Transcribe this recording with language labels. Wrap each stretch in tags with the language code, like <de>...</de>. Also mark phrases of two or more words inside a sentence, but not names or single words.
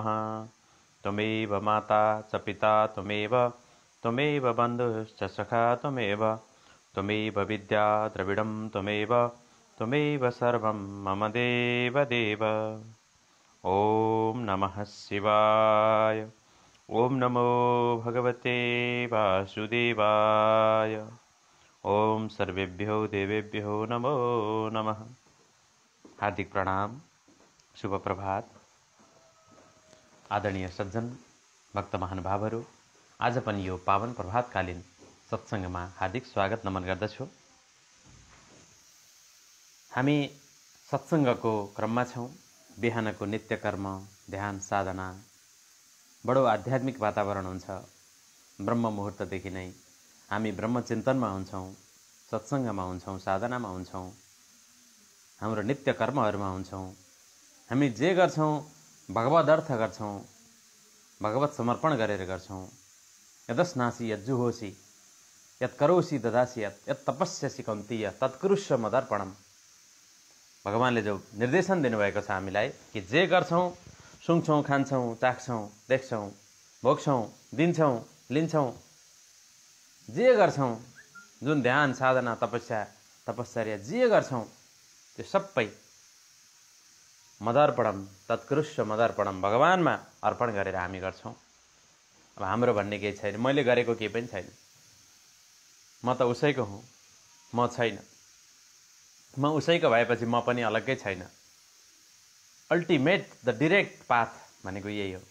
<sa>त्वमेव माता च पिता त्वमेव बन्धुश्च सखा त्वमेव विद्या द्रविडं त्वमेव सर्वं मम देवदेव। ॐ नमः शिवाय। ॐ नमो भगवते वासुदेवाय। ॐ सर्वेभ्यो देवेभ्यो नमो नमः।</sa> <ne>हार्दिक प्रणाम, शुभ प्रभात। आदरणीय सज्जन भक्त महानुभावहरू, आज पनि यो पावन प्रभातकालीन सत्सङ्गमा हार्दिक स्वागत नमन गर्दछु। हामी सत्सङ्गको क्रममा छौँ। बिहानको नित्य कर्म, ध्यान साधना, बडो आध्यात्मिक वातावरण हुन्छ। ब्रह्म मुहुर्तदेखि नै हामी ब्रह्मचिन्तनमा हुन्छौँ, सत्सङ्गमा हुन्छौँ, साधनामा हुन्छौँ, हाम्रो नित्य कर्महरूमा हुन्छौँ। हामी जे गर्छौँ भगवद् अर्थ गर्छौँ, भगवत समर्पण गरेर गर्छौँ।</ne> <sa>यदस्नासि यज्जुहोसि यत्करोसि ददासि यत् तपस्यसि कौन्तेय तत्कुरुष्व मदर्पणम्।</sa> <ne>भगवानले जो निर्देशन दिनुभएको छ हामीलाई कि जे गर्छौँ, सुँग्छौँ, खान्छौँ, चाख्छौँ, देख्छौँ, भोग्छौँ, दिन्छौँ, लिन्छौँ, जे गर्छौँ, जुन ध्यान साधना तपस्या जे गर्छौँ त्यो सबै</ne> <sa>मदर्पणम तत्कुरुष्व मदर्पणम,</sa> <ne>भगवानमा अर्पण गरेर हामी गर्छौँ। अब हाम्रो भन्ने केही छैन, मैले गरेको केही पनि छैन, म त उसैको हुँ, म छैन, म उसैको भएपछि म पनि अलग्गै छैन।</ne> <en>ultimate the direct path</en> <ne>भनेको यही हो।</ne>